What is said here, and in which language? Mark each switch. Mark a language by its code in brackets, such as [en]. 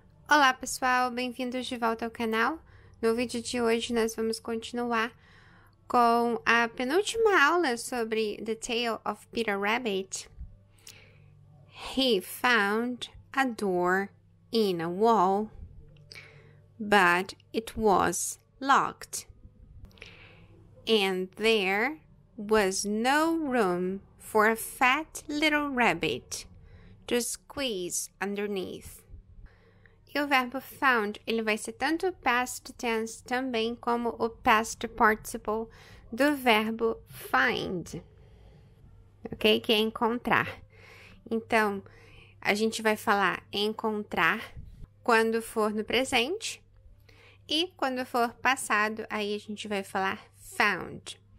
[pt] Olá pessoal, bem-vindos de volta ao canal. No vídeo de hoje nós vamos continuar com a penúltima aula sobre The Tale of Peter Rabbit. [en] He found a door in a wall, but it was locked. And there was no room for a fat little rabbit to squeeze underneath. [pt] E o verbo found, ele vai ser tanto o past tense também como o past participle do verbo find, ok? Que é encontrar. Então, a gente vai falar encontrar quando for no presente e quando for passado, aí a gente vai falar found.